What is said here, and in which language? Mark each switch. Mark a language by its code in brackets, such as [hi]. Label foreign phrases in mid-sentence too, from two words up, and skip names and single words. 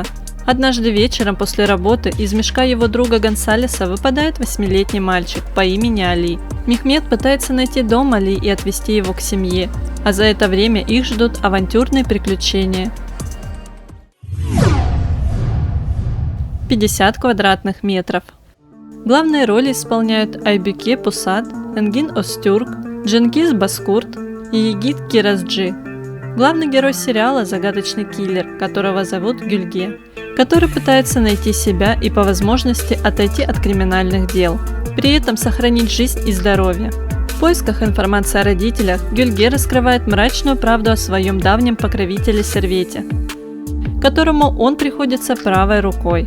[ru] Однажды вечером после работы из мешка его друга Гонсалеса выпадает 8-летний мальчик по имени Али. Мехмед пытается найти дом Али и отвезти его к семье, а за это время их ждут авантюрные приключения. 50 квадратных метров. Главные роли исполняют Айбюке Пусат, Энгин Остюрк, Дженгиз Баскурт и Егит Киразджи. Главный герой сериала – загадочный киллер, которого зовут Гюльге, который пытается найти себя и по возможности отойти от криминальных дел, при этом сохранить жизнь и здоровье. В поисках информации о родителях Гюльге раскрывает мрачную правду о своем давнем покровителе Сервете, которому он приходится правой рукой.